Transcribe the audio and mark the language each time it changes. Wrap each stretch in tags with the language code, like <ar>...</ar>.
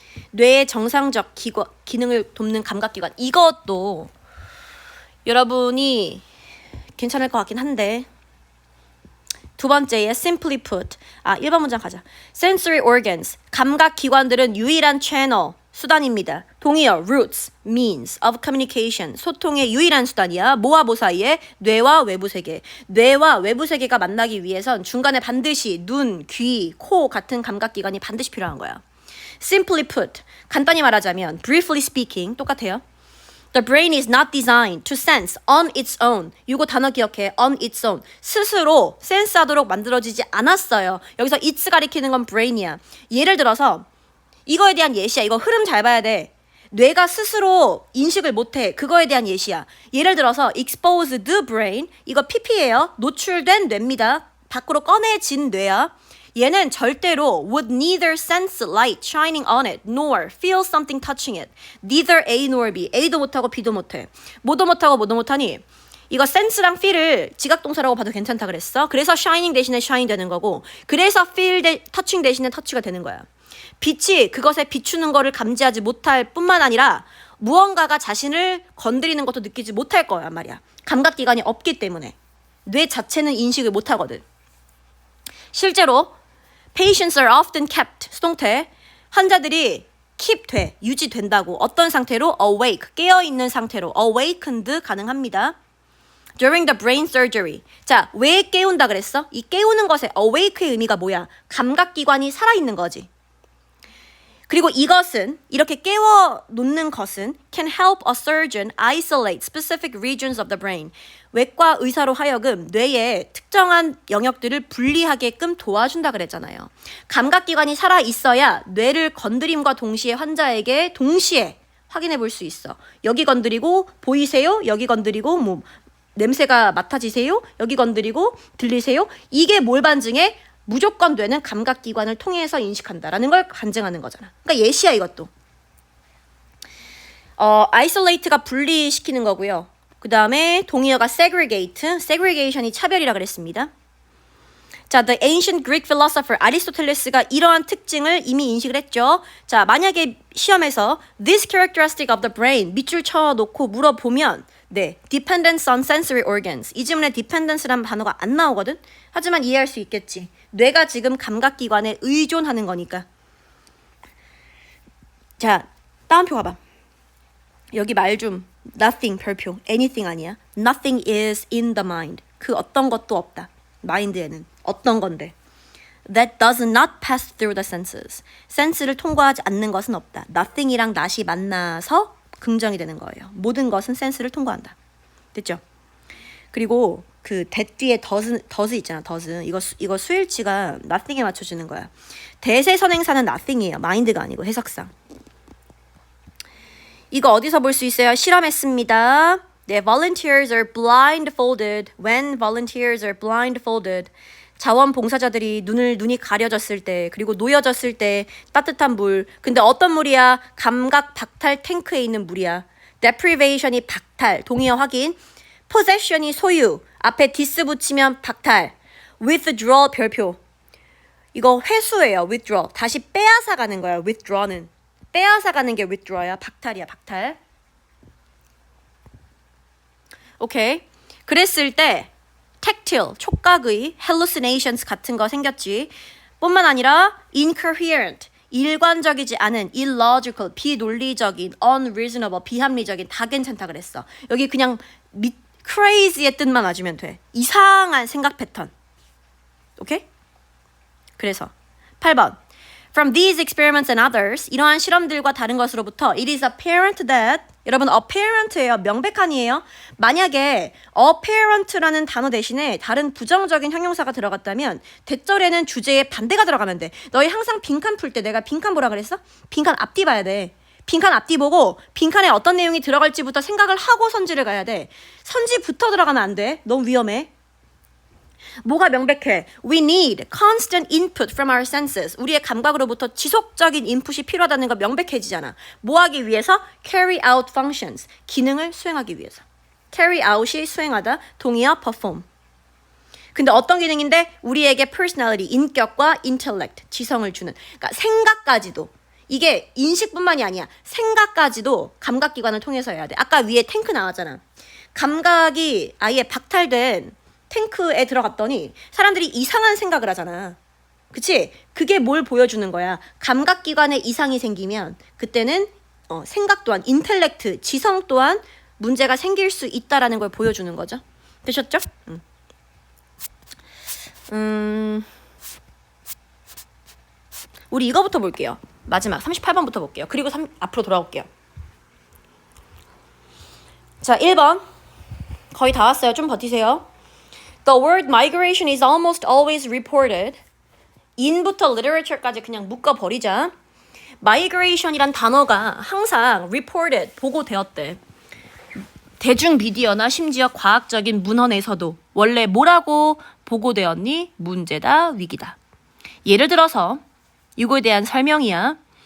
<ko>뇌의 정상적 기능을 돕는 감각기관. 이것도 여러분이 괜찮을 것 같긴 한데 두 번째에</ko> <en>simply put.</en> <ko>1번 문장 가자.</ko> <en>sensory organs.</en> <ko>감각기관들은 유일한 채널, 수단입니다.</ko> <en>동의어 roots, means of communication.</en> <ko>소통의 유일한 수단이야. 뭐와 뭐 사이에? 뇌와 외부 세계. 뇌와 외부 세계가 만나기 위해선 중간에 반드시 눈, 귀, 코 같은 감각기관이 반드시 필요한 거야.</ko> <en>Simply put.</en> <ko>간단히 말하자면</ko> <en>briefly speaking</en> <ko>똑같아요.</ko> <en>The brain is not designed to sense on its own.</en> <ko>이거 단어 기억해.</ko> <en>on its own.</en> <ko>스스로 센스하도록 만들어지지 않았어요. 여기서 it's 가리키는 건 brain이야. 예를 들어서 이거에 대한 예시야. 이거 흐름 잘 봐야 돼. 뇌가 스스로 인식을 못해. 그거에 대한 예시야. 예를 들어서</ko> <en>exposed brain.</en> <ko>이거 PP예요. 노출된 뇌입니다. 밖으로 꺼내진 뇌야. 얘는 절대로</ko> <en>would neither sense light shining on it nor feel something touching it. Neither A nor B.</en> <ko>A도 못하고 B도 못해. 뭐도 못하고 뭐도 못하니 이거 sense랑 feel을 지각동사라고 봐도 괜찮다 그랬어. 그래서 shining 대신에 shine 되는 거고 그래서 feel touching 대신에 touch가 되는 거야. 빛이 그것에 비추는 거를 감지하지 못할 뿐만 아니라 무언가가 자신을 건드리는 것도 느끼지 못할 거란 말이야. 감각기관이 없기 때문에 뇌 자체는 인식을 못하거든. 실제로</ko> <en>patients are often kept,</en> <ko>수동태, 환자들이 keep 돼, 유지된다고. 어떤 상태로? awake, 깨어있는 상태로. awakened 가능합니다.</ko> <en>during the brain surgery.</en> <ko>자, 왜 깨운다 그랬어? 이 깨우는 것의 awake의 의미가 뭐야? 감각기관이 살아있는 거지. 그리고 이것은 이렇게 깨워 놓는 것은</ko> <en>can help a surgeon isolate specific regions of the brain.</en> <ko>외과 의사로 하여금 뇌의 특정한 영역들을 분리하게끔 도와준다 그랬잖아요. 감각기관이 살아 있어야 뇌를 건드림과 동시에 환자에게 동시에 확인해 볼 수 있어. 여기 건드리고 보이세요? 여기 건드리고 뭐 냄새가 맡아지세요? 여기 건드리고 들리세요? 이게 뭘 반증해? 무조건 뇌는 감각기관을 통해서 인식한다라는 걸 간증하는 거잖아. 그러니까 예시야 이것도. isolate가 분리시키는 거고요. 그 다음에 동의어가 segregate, segregation이 차별이라 그랬습니다. 자,</ko> <en>the ancient Greek philosopher</en> <ko>아리스토텔레스가 이러한 특징을 이미 인식을 했죠. 자, 만약에 시험에서</ko> <en>this characteristic of the brain</en> <ko>밑줄 쳐놓고 물어보면</ko> <en>네, dependence on sensory organs.</en> <ko>이 지문에 dependence라는 단어가 안 나오거든? 하지만 이해할 수 있겠지. 뇌가 지금 감각기관에 의존하는 거니까. 자, 다운표 가봐. 여기 말 좀 nothing 별표, anything 아니야.</ko> <en>Nothing is in the mind.</en> <ko>그 어떤 것도 없다. 마인드에는 어떤 건데.</ko> <en>That does not pass through the senses.</en> <ko>센스를 통과하지 않는 것은 없다. Nothing이랑 not이 만나서 긍정이 되는 거예요. 모든 것은 센스를 통과한다. 됐죠? 그리고 그 that 뒤에 does 있잖아.</ko> <en>does.</en> <ko>이거 수일치가 nothing에 맞춰주는 거야. 대세선행사는 nothing이에요. 마인드가 아니고 해석상. 이거 어디서 볼 수 있어요? 실험했습니다.</ko> <en>네, volunteers are blindfolded. When volunteers are blindfolded.</en> <ko>자원봉사자들이 눈이 가려졌을 때, 그리고 놓여졌을 때 따뜻한 물. 근데 어떤 물이야? 감각 박탈 탱크에 있는 물이야. deprivation이 박탈, 동의어 확인. possession이 소유, 앞에 dis 붙이면 박탈. withdrawal 별표. 이거 회수예요. withdraw. 다시 빼앗아 가는 거야. withdraw는. 빼앗아 가는 게 withdraw야. 박탈이야, 박탈. 오케이. 그랬을 때 tactile, 촉각의 hallucinations 같은 거 생겼지. 뿐만 아니라 incoherent, 일관적이지 않은, illogical, 비논리적인, unreasonable, 비합리적인 다 괜찮다 그랬어. 여기 그냥 crazy의 뜻만 와주면 돼. 이상한 생각 패턴. 오케이? 그래서 8번.</ko> <en>From these experiments and others,</en> <ko>이러한 실험들과 다른 것으로부터</ko> <en>it is apparent that, 여러분 apparent예요.</en> <ko>명백한이에요. 만약에 apparent라는 단어 대신에 다른 부정적인 형용사가 들어갔다면 대절에는 주제에 반대가 들어가면 돼. 너희 항상 빈칸 풀 때 내가 빈칸 보라 그랬어? 빈칸 앞뒤 봐야 돼. 빈칸 앞뒤 보고 빈칸에 어떤 내용이 들어갈지부터 생각을 하고 선지를 가야 돼. 선지부터 들어가면 안 돼. 너무 위험해. 뭐가 명백해?</ko> <en>We need constant input from our senses.</en> <ko>우리의 감각으로부터 지속적인 인풋이 필요하다는 거 명백해지잖아. 뭐 하기 위해서?</ko> <en>Carry out functions.</en> <ko>기능을 수행하기 위해서. Carry out이 수행하다. 동의어 perform. 근데 어떤 기능인데? 우리에게 personality, 인격과 intellect, 지성을 주는. 그러니까 생각까지도. 이게 인식뿐만이 아니야. 생각까지도 감각기관을 통해서 해야 돼. 아까 위에 탱크 나왔잖아. 감각이 아예 박탈된 탱크에 들어갔더니 사람들이 이상한 생각을 하잖아. 그치? 그게 뭘 보여주는 거야? 감각기관에 이상이 생기면 그때는 생각 또한, 인텔렉트, 지성 또한 문제가 생길 수 있다라는 걸 보여주는 거죠. 되셨죠? 우리 이거부터 볼게요. 마지막 38번부터 볼게요. 그리고 앞으로 돌아올게요. 자, 1번. 거의 다 왔어요. 좀 버티세요.</ko> <en>The word migration is almost always reported.</en> <ko>in부터 literature까지 그냥 묶어버리자. migration이란 단어가 항상 reported, 보고되었대. 대중 미디어나 심지어 과학적인 문헌에서도 원래 뭐라고 보고되었니? 문제다, 위기다. 예를 들어서 이거에 대한 설명이야.</ko>